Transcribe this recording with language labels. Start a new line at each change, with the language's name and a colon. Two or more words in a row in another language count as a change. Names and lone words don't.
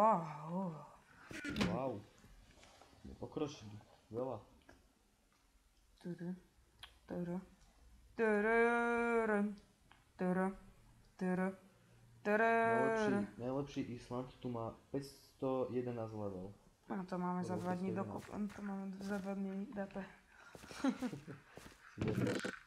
Slovak: Wow. Pokročili. Veľa. Turu, turu, tururu, turu, turu, tururu. Najlepší Island tu má 511 level. A to máme za Lebo 2 dní 211. to máme za 2 dní data. Si vezmeš.